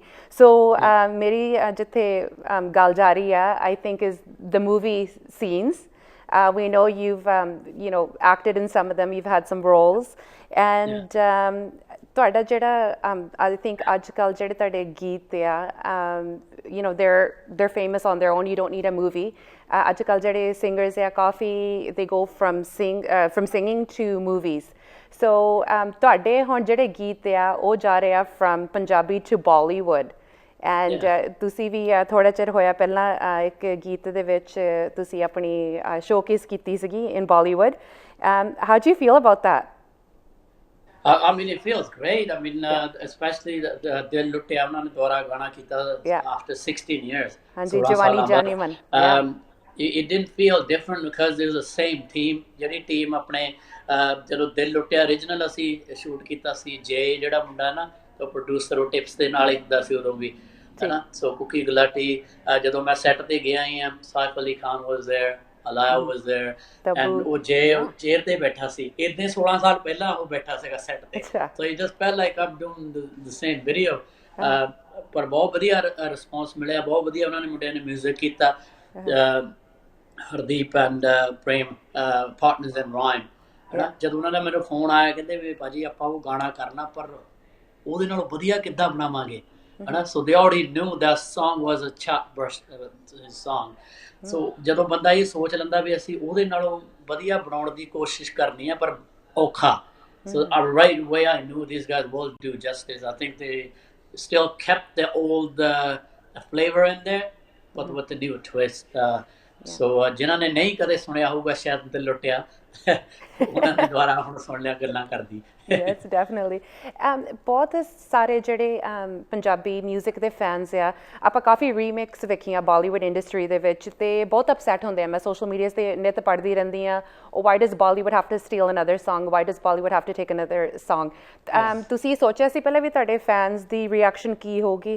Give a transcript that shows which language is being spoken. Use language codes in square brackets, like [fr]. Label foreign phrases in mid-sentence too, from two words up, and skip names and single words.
[pa] ਸੋ ਮੇਰੀ ਜਿੱਥੇ ਗੱਲ ਜਾ ਰਹੀ ਆ, [en] I think is the movie scenes. We know you've you know acted in some of them, you've had some roles, and [pa] ਤੁਹਾਡਾ ਜਿਹੜਾ [en] I think [pa] ਅੱਜ ਕੱਲ੍ਹ ਜਿਹੜੇ ਤੁਹਾਡੇ ਗੀਤ ਆ, [en] you know they're famous on their own, you don't need a movie. [pa] ਅੱਜ ਕੱਲ੍ਹ ਜਿਹੜੇ singers ਆ ਕਾਫੀ [en] they go from singing to movies. [pa] So ਤੁਹਾਡੇ ਹੁਣ ਜਿਹੜੇ ਗੀਤ ਆ ਉਹ ਜਾ ਰਹੇ ਆ [en] from ਪੰਜਾਬੀ to Bollywood. [pa] ਐਂਡ ਤੁਸੀਂ ਵੀ ਥੋੜ੍ਹਾ ਚਿਰ ਹੋਇਆ ਪਹਿਲਾਂ ਇੱਕ ਗੀਤ ਦੇ ਵਿੱਚ ਤੁਸੀਂ ਆਪਣੀ ਸ਼ੋਕੇਸ ਕੀਤੀ ਸੀਗੀ [en] in Bollywood. How do you feel about that? I mean, it feels great. I mean, especially Dil Luttiya [pa] ਉਹਨਾਂ ਨੇ ਦੁਬਾਰਾ ਗਾਣਾ ਕੀਤਾ [en] after 16 years. [pa] ਹਾਂਜੀ, ਜਵਾਨੀ ਜਾਨੀ ਮਨ. [en] It didn't feel different because it was the same team. [pa] ਜਿਹੜੀ ਟੀਮ ਆਪਣੇ ਜਦੋਂ ਦਿਲ ਲੁੱਟਿਆ original ਅਸੀਂ ਸ਼ੂਟ ਕੀਤਾ ਸੀ, ਜੇ ਜਿਹੜਾ ਮੁੰਡਾ ਨਾ ਉਹ ਪ੍ਰੋਡਿਊਸਰ ਉਹ ਟਿਪਸ ਦੇ ਨਾਲ ਹੀ ਹੁੰਦਾ ਸੀ ਉਦੋਂ ਵੀ, ਹੈ ਨਾ. ਸੋ ਕੁਕੀ ਗੁਲਾਟੀ, ਜਦੋਂ ਮੈਂ ਸੈੱਟ ਤੇ ਗਿਆ ਹੀ ਆ, ਸਾਈਫ ਅਲੀ ਖਾਨ [en] was there, Alaya was there, and [pa] ਉਹ ਚੇਅਰ ਤੇ ਬੈਠਾ ਸੀ. ਇੱਦਾਂ 16 ਸਾਲ ਪਹਿਲਾਂ ਉਹ ਬੈਠਾ ਸੀਗਾ ਸੈੱਟ ਤੇ. [en] So it just felt like I'm doing the same video. [pa] ਪਰ ਬਹੁਤ ਵਧੀਆ ਰਿਸਪੌਂਸ ਮਿਲਿਆ, ਬਹੁਤ ਵਧੀਆ ਉਹਨਾਂ ਨੇ ਮੁੰਡਿਆਂ ਨੇ ਮਿਊਜ਼ਿਕ ਕੀਤਾ. [en] Hardeep and Prem Partners in Rhyme, [pa] ਹੈ ਨਾ. ਜਦੋਂ ਉਹਨਾਂ ਦਾ ਮੈਨੂੰ ਫੋਨ ਆਇਆ, ਕਹਿੰਦੇ ਵੀ ਭਾਜੀ ਆਪਾਂ ਉਹ ਗਾਣਾ ਕਰਨਾ, ਪਰ ਉਹਦੇ ਨਾਲੋਂ ਵਧੀਆ ਕਿੱਦਾਂ ਬਣਾਵਾਂਗੇ, ਹੈ ਨਾ. [en] So they already knew that song was a chartburst song. [pa] ਸੋ ਜਦੋਂ ਬੰਦਾ ਇਹ ਸੋਚ ਲੈਂਦਾ ਵੀ ਅਸੀਂ ਉਹਦੇ ਨਾਲੋਂ ਵਧੀਆ ਬਣਾਉਣ ਦੀ ਕੋਸ਼ਿਸ਼ ਕਰਨੀ ਆ, ਪਰ ਔਖਾ. [en] So right away I knew these guys will do justice. I think they still kept the old flavor in there, but with the new twist. [pa] So ਜਿਨ੍ਹਾਂ ਨੇ ਨਹੀਂ ਕਦੇ ਸੁਣਿਆ ਹੋਊਗਾ ਸ਼ਾਇਦ ਦਿਲ ਲੁੱਟਿਆ, ਉਹਨਾਂ ਨੇ ਦੁਬਾਰਾ ਹੁਣ ਸੁਣ ਲਿਆ ਗੱਲਾਂ ਕਰਦੀ. [en] Yes, definitely. [pa] ਬਹੁਤ ਸਾਰੇ ਜਿਹੜੇ ਪੰਜਾਬੀ ਮਿਊਜ਼ਿਕ ਦੇ ਫੈਨਸ ਆ, ਆਪਾਂ ਕਾਫੀ ਰੀਮਿਕਸ ਵੇਖੀਆਂ ਬਾਲੀਵੁੱਡ ਇੰਡਸਟਰੀ ਦੇ ਵਿੱਚ, ਤੇ ਬਹੁਤ ਅਪਸੈਟ ਹੁੰਦੇ ਆ. ਮੈਂ ਸੋਸ਼ਲ ਮੀਡੀਆ 'ਤੇ ਨਿੱਤ ਪੜ੍ਹਦੀ ਰਹਿੰਦੀ ਹਾਂ, [en] why does Bollywood have to steal another song, why does Bollywood have to take another song. [pa] ਤੁਸੀਂ ਸੋਚਿਆ ਸੀ ਪਹਿਲਾਂ ਵੀ ਤੁਹਾਡੇ ਫੈਨਸ ਦੀ ਰਿਐਕਸ਼ਨ ਕੀ ਹੋਊਗੀ?